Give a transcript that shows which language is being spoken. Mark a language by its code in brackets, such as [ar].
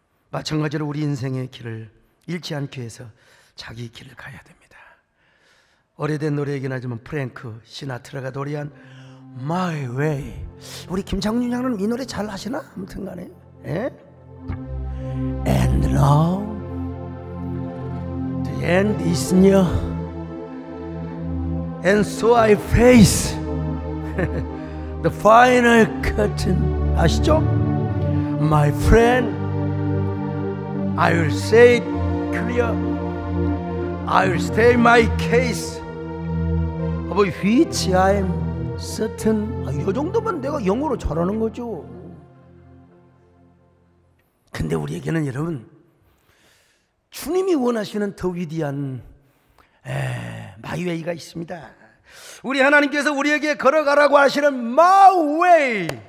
[ko] 마찬가지로 우리 인생의 길을 잃지 않기 위해서 자기 길을 가야 됩니다. 오래된 노래이긴 하지만 프랭크 시나트라가 노래한 My Way. 우리 김창준 장로는 이 노래 잘 하시나? 아무튼 간에. 예? [en] And now the end is near, and so I face the final curtain. [ko] 아시죠? [en] My friend, I will say it clear. I will state my case of which I am certain. [ko] 이 정도면 내가 영어로 잘하는 거죠. 근데 우리에게는 여러분, 주님이 원하시는 더 위대한 마이웨이가 있습니다. 우리 하나님께서 우리에게 걸어가라고 하시는 마이웨이.